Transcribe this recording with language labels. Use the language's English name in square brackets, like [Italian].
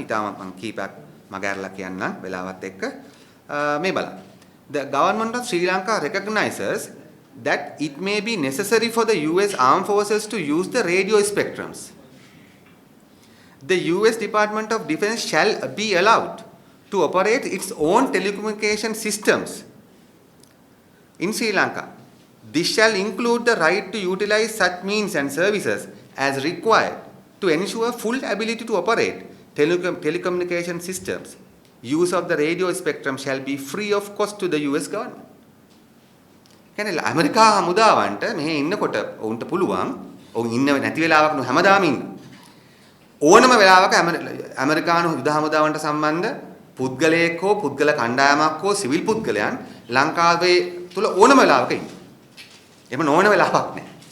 [Sinhala] ඊටම මම කීපයක් මගහැරලා කියන්නම් වෙලාවත් එක්ක. මේ බලන්න. [English] The government of Sri Lanka recognizes that it may be necessary for the US armed forces to use the radio spectrums. The US Department of Defense shall be allowed to operate its own telecommunication systems in Sri Lanka. This shall include the right to utilize such means and services as required to ensure full ability to operate telecommunication systems. Use of the radio spectrum shall be free of cost to the US government. [Sinhala] කියන්නේ America හමුදාවන්ට මෙහි ඉන්නකොට ඔවුන්ට පුළුවන් ඔවුන් ඉන්න නැති වෙලාවක් නෙවෙයි හැමදාම ඉන්න. ඕනම වෙලාවක ඇමරිකානු යුද හමුදාවන්ට සම්බන්ධ පුද්ගලයෙක් හෝ පුද්ගල කණ්ඩායමක් හෝ සිවිල් පුද්ගලයන් ලංකාවේ තුල ඕනම වෙලාවක ඉන්න. එහෙම නොවන වෙලාවක් නැහැ.